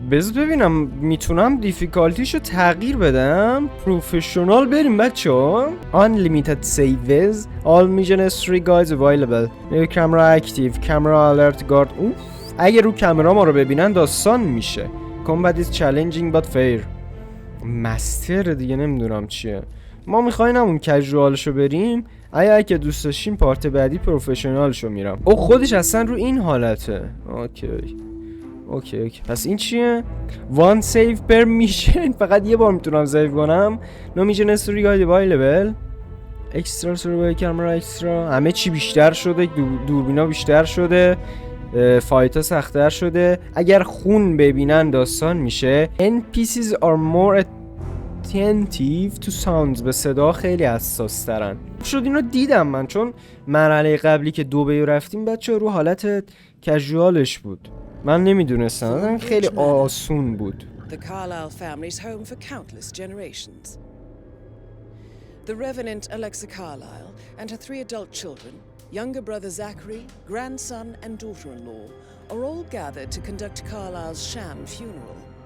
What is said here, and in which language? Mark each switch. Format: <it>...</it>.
<fa>بذار ببینم میتونم دیفیکالتیشو تغییر بدم. پروفشنال بریم بچه‌ها.</fa> <en>Unlimited saves. All mission history guides available. Camera active. Camera alert guard. اوف.</en> <fa>اگه رو کامera ما رو ببینن داستان میشه.</fa> <en>Combat is challenging but fair.</en> <fa>مستر دیگه نمیدونم چیه. ما میخوایم همون کژوالشو بریم. اگه دوست داشتیم پارت بعدی پروفشنالشو میرم. او خودش اصلا رو این حالته. اوکی. پس این چیه؟</fa> <en>One save per mission.</en> <fa>فقط یه بار میتونم سیو کنم.</fa> <en>No mission history guide available. Extra survey camera extra.</en> <fa>همه چی بیشتر شده. دوربینا بیشتر شده. فایتا سخت‌تر شده. اگر خون ببینن داستان میشه.</fa> <en>NPCs are more attentive to sounds.</en> <fa>به صدا خیلی حساس ترن. شد اینو دیدم من چون مرحله قبلی که دبی رفتیم بچه رو حالت کژوالش بود. من نمیدونستم. خیلی آسون بود.</fa> <en>The Carlyle family's home for countless generations. The Revenant Alexa Carlyle and her 3 adult children, younger brother Zachary, grandson and daughter-in-law, are all gathered to conduct Carlyle's sham funeral.</en>